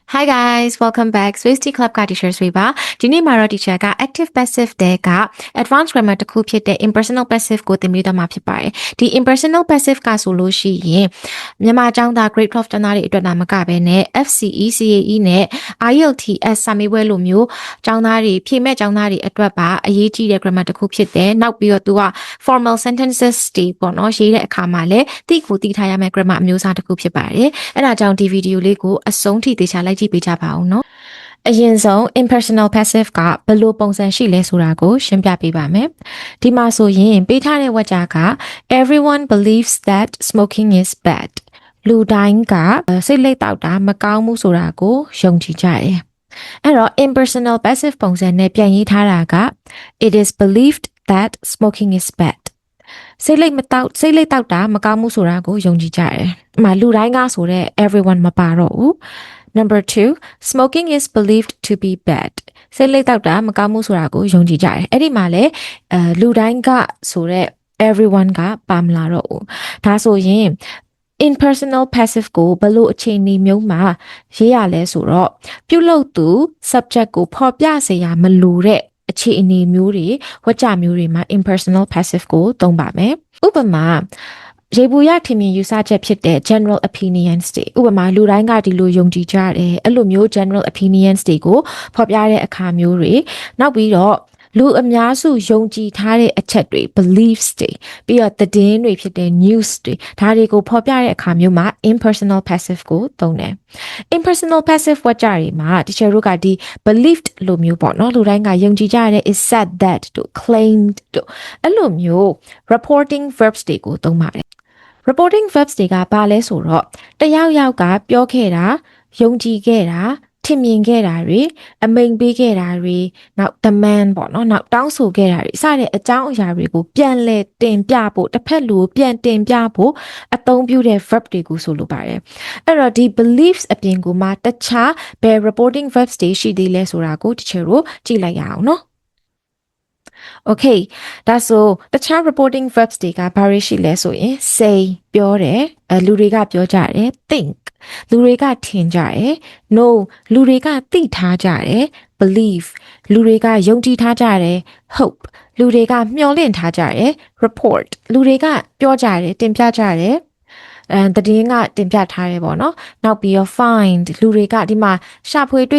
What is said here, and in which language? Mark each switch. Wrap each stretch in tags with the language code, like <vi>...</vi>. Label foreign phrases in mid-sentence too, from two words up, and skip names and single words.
<en>Hi guys, welcome back.</en> <my>Swifty Club က teacher ဆွေပါဒီနေ့မှာတော့ teacher က</my> <en>active passive</en> <my>တဲ့က</my> <en>advanced grammar</en> <my>တစ်ခုဖြစ်တဲ့</my> <en>impersonal passive</en> <my>ကိုသင်ပေးတော့မှာဖြစ်ပါတယ်ဒီ impersonal passive ကဆိုလို့ရှိရင်မြန်မာကျောင်းသား grade 12ကျောင်းသားတွေအတွက်ဒါမကဘဲနဲ့ FCE CAE နဲ့ IELTS စာမေးပွဲလိုမျိုးကျောင်းသားတွေဖြေမဲ့ကျောင်းသားတွေအတွက်ပါအရေးကြီးတဲ့ grammar တစ်ခုဖြစ်တယ်နောက်ပြီးတော့သူက</my> <en>formal sentences</en> <my>တွေပေါ့နော်ရေးတဲ့အခါမှာလည်းသိကိုသိထားရမယ့် grammar အမျိုးအစားတစ်ခုဖြစ်ပါတယ်အဲ့ဒါကြောင့်ဒီ video လေးကိုအဆုံးထိသေချာလိုက်ကြည့်ပေးကြပါဦးနော်အရင်ဆုံး</my> <en>impersonal passive</en> <my>ကဘ ယ်လိုပုံစံရှိလဲဆိုတာကိုရှင်းပြပေးပါမယ်ဒီမှာဆိုရင်ပေးထားတဲ့ဝါကျက</my> <en>everyone believes that smoking is bad</en> <my>လူတိုင်းကစိတ်လိပ်တောက်တာမကောင်းဘူးဆိုတာကိုယုံကြည်ကြတယ်အဲ့တော့</my> <en>impersonal passive</en> <my>ပုံစံနဲ့ပြန်ရေးထားတာက</my> <en>it is believed that smoking is bad</en> <my>စိတ်လိပ်တောက်တာမကောင်းဘူးဆိုတာကိုယုံကြည်ကြတယ်။မှာလူတိုင်းကဆိုတဲ့ everyone မပါတော့ဘူး။</my> <en>Number 2 smoking is believed to be bad</en> <my>စိတ်လိပ်တောက်တာမကောင်းဘူးဆိုတာကိုယုံကြည်ကြတယ်။အဲ့ဒီမှာလည်းလူတိုင်းကဆိုတဲ့ everyone ကပါမလာတော့ဘူး။ဒါဆိုရင်</my> <en>impersonal passive</en> <my>ကိုဘယ်လိုအခြေအနေမျိုးမှာရေးရလဲဆိုတော့ပြုလုပ်သူ subject ကိုဖော်ပြစေရမလိုတဲ့အခြေအနေမျိုးတွေဝါကျ မျိုးတွေမှာ</my> <en>impersonal passive</en> <my>ကိုသုံးပါမယ်ဥပမာရေဘူးရထင်မြင်ယူဆချက်ဖြစ်တဲ့</my> <en>general opinions</en> <my>တွေဥပမာလူတိုင်းကဒီလိုယုံကြည်ကြတယ်အဲ့လိုမျိုး</my> <en>general opinions</en> <my>တွေကိုဖော်ပြတဲ့အခါမျိုးတွေနောက်ပြီးတော့လူအများစု ယုံကြည်ထားတဲ့အချက်တွေ beliefs တွေပြီးတော့သတင်းတွေဖြစ်တဲ့ news တွေဒါတွေကိုဖော်ပြတဲ့အခါမျိုးမှာ</my> <en>impersonal passive</en> <my>ကိုသုံးတယ်</my> <en>impersonal passive</en> <my>ဝါကျတွေမှာတချို့တို့ကဒီ believed လိုမျိုး ပေါ့နော်လူတိုင်းကယုံကြည်ကြတဲ့</my> <en>is said that</en> <my>တို့ claimed တို့အဲ့လိုမျိုး</my> <en>reporting verbs</en> <my>တွေကိုသုံးပါတယ်</my> <en>reporting verbs</en> <my>တွေကဘာလဲဆိုတော့ တယောက်ကပြောခဲ့တာယုံကြည်ခဲ့တာထင်မြင်ခဲ့တာတွေအမိန်ပေးခဲ့တာတွေနောက် demand ပေါ့နော်နောက်တောင်းဆိုခဲ့တာတွေစတဲ့အကြောင်းအရာတွေကိုပြန်လည်တင်ပြဖို့တစ်ဖက်လူကိုပြန်တင်ပြဖို့အသုံးပြုတဲ့ verb တွေကိုဆိုလိုပါတယ်အဲ့တော့ဒီ beliefs အပြင်ကမှတခြားဘယ် reporting verbs တွေရှိသေးလဲဆိုတာကိုတချို့တို့ကြည့်လိုက်ရအောင်နော် Okay ဒါဆိုတခြား</my> <en>reporting verbs</en> <my>တွေကဘာတွေရှိလဲဆိုရင် say ပြောတယ်လူတွေကပြောကြတယ် think လူတွေကထင်ကြတယ် know လူတွေကသိထားကြတယ် believe လူတွေကယုံကြည်ထားကြတယ် hope လူတွေကမျှော်လင့်ထားကြတယ် report လူတွေကပြောကြတယ်တင်ပြကြတယ်သတင်းကတင်ပြထားတယ်ပေါ့နော်နောက်ပြီးတော့ find လူတွေကဒီမှာရှာဖွေတွေ့</my>